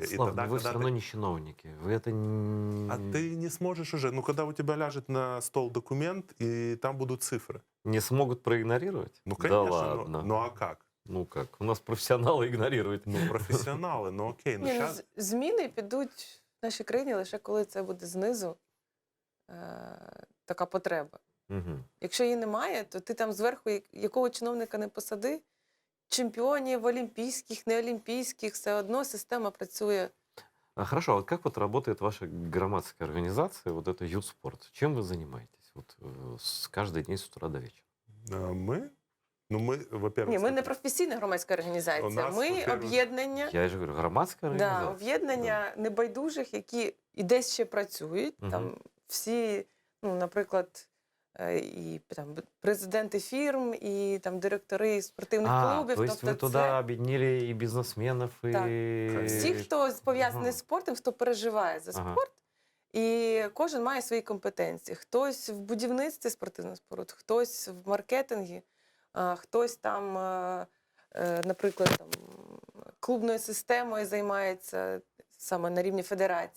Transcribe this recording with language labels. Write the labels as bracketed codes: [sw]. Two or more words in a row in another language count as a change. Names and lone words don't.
[ru] Слава, И тогда, но вы все когда равно не чиновники. Вы это не... А ты не сможешь уже, ну когда у тебя ляжет на стол документ, и там будут цифры. не смогут проигнорировать? Ну Да конечно, ладно. ну а как? Ну как? У нас профессионалы игнорируют. Ну профессионалы, ну окей, ну [uk] Ні, ну, [ru] сейчас... [uk] зміни підуть в нашій країні лише коли це буде знизу така потреба. Мгм. Якщо її немає, то ти там зверху якого чиновника не посади, чемпіонів олімпійських, неолімпійських, все одно система працює. [ru] Хорошо, а вот как вот работает ваша громадская организация, вот это Ютспорт? Чем вы занимаетесь вот, каждый день с утра до вечера? Мы? Ну мы, во-первых... [uk] Ні, ми не [ru] смотри, [uk] професійна громадська [ru] У [uk] організація. [ru] нас, [uk] Ми [ru] во-первых, [uk] об'єднання, [ru] Я же говорю, громадская да, организация. [uk] об'єднання небайдужих, які і десь ще працюють. Мгм. Там всі, ну, наприклад, і там президенти фірм, і там директори спортивних клубів. [ru] То есть вы [uk] Тобто [ru] туда объединили и бизнесменов, [uk] Так. [ru] и... [uk] всі, хто пов'язаний Ага. з спортом, хто переживає за Ага. спорт, і кожен має свої компетенції. Хтось в будівництві спортивних споруд, хтось в маркетингі, хтось там, наприклад, там, клубною системою займається саме на рівні федерації.